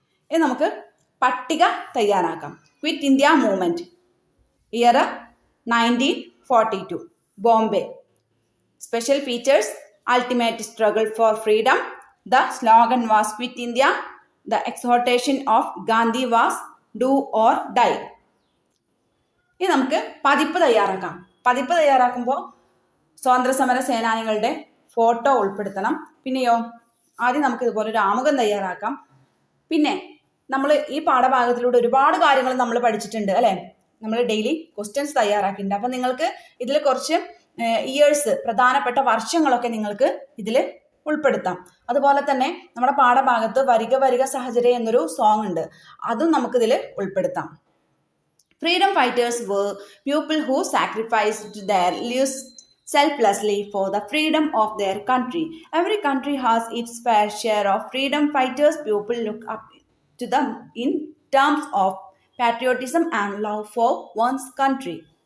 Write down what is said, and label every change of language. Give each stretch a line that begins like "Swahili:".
Malayalam: ഇനി നമുക്ക് പട്ടിക തയ്യാറാക്കാം. Quit India movement year 1942, Bombay.
English: Special features: ultimate struggle for freedom. The slogan was Quit India. The exhortation of Gandhi was do or die.
Malayalam: ഇനി നമുക്ക് പതിപ്പ് തയ്യാറാക്കാം. പതിപ്പ് തയ്യാറാക്കുമ്പോൾ സ്വാതന്ത്ര്യസമര സേനാനികളുടെ ഫോട്ടോ ഉൾപ്പെടുത്തണം. പിന്നെയോ, ആദ്യം നമുക്ക് ഇതുപോലെ ഒരു ആമുഖം തയ്യാറാക്കാം. പിന്നെ നമ്മൾ ഈ പാഠഭാഗത്തിലൂടെ ഒരുപാട് കാര്യങ്ങൾ നമ്മൾ പഠിച്ചിട്ടുണ്ട് അല്ലേ? നമ്മൾ ഡെയിലി ക്വസ്റ്റ്യൻസ് തയ്യാറാക്കിയിട്ടുണ്ട്. അപ്പം നിങ്ങൾക്ക് ഇതിൽ കുറച്ച് ഇയേഴ്സ്, പ്രധാനപ്പെട്ട വർഷങ്ങളൊക്കെ നിങ്ങൾക്ക് ഇതിൽ ഉൾപ്പെടുത്താം. അതുപോലെ തന്നെ നമ്മുടെ പാഠഭാഗത്ത് വരിക വരിക സാഹചര്യം എന്നൊരു സോങ് ഉണ്ട്, അതും നമുക്കിതിൽ ഉൾപ്പെടുത്താം.
English: Freedom fighters were people who sacrificed their lives selflessly for the freedom of their country. Every country has its fair share of freedom fighters. People look up to them in terms of patriotism and love for one's country.